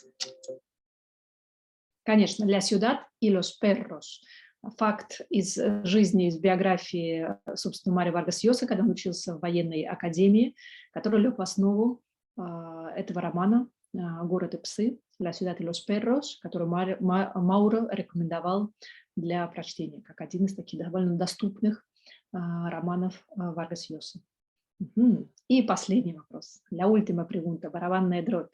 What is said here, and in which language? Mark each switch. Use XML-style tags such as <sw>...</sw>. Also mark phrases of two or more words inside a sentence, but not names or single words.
<ru>Конечно, «La ciudad y los perros». Факт из жизни, из биографии, собственно, Марио Варгас Llosa, когда он учился в военной академии, который лег в основу этого романа, «Город и псы», «La ciudad y los perros», который Мауро рекомендовал для прочтения, как один из таких довольно доступных романов Варгас Llosa. Y последний вопрос.</ru> <es>La última pregunta,</es> <ru>барабанная дробь.</ru>